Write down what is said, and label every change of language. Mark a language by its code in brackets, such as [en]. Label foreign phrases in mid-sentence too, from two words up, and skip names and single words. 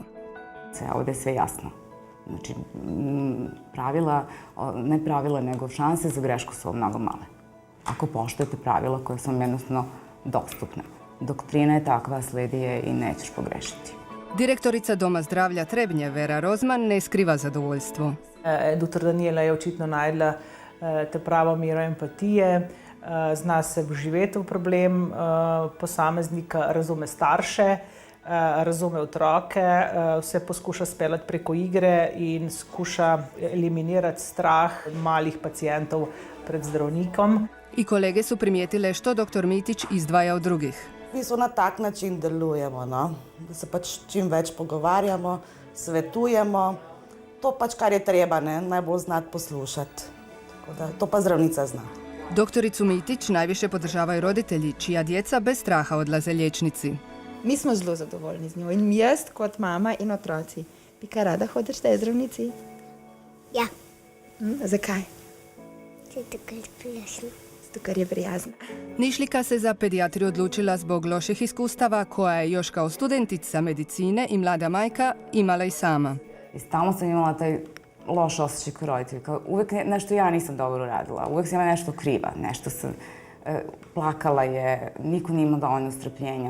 [sr] Ovdje je sve jasno. Znači, ne pravila, nego šanse za grešku su mnogo male. Ako poštujete pravila koje su vam jednostavno dostupne. Doktrina je takva, sledi je i nećeš pogrešiti. [hr] Direktorica Doma zdravlja Trebnje, Vera Rozman, ne skriva zadovoljstvo. [sl] Dr. Danijela je očitno najdla te pravo mero empatije, zna se vživeti v problem posameznika, razume starše, razume otroke, vse poskuša speljati preko igre in skuša eliminirati strah malih pacijentov pred zdravnikom. [hr] I kolege su primijetile što dr. Mitić izdvaja od drugih. [sl] Mi smo na tak način delujemo, no? Da se pač čim več pogovarjamo, svetujemo. To pač kar je treba, ne? Najbolj znati poslušati. To pa zdravnica zna. [hr] Doktoricu Mitić najviše podržavaju roditelji, čija djeca bez straha odlaze liječnici. [sl] Mi smo zelo zadovoljni z njo in jaz kot mama in otroci. Ti kaj rada hodiš tej zdravnici? Ja. Zakaj? Zato, ker je prijazna. Zato, ker je prijazna. [hr] Nišlika se za pedijatriju odlučila zbog loših iskustava koja je još kao studentica medicine i mlada majka imala i sama. [sr] I stalno sam imala taj loš osjećaj kao roditelj. Uvijek nešto ja nisam dobro radila. Uvijek sam imala nešto kriva. Nešto sam plakala je, niko nije imao dovoljno strpljenja.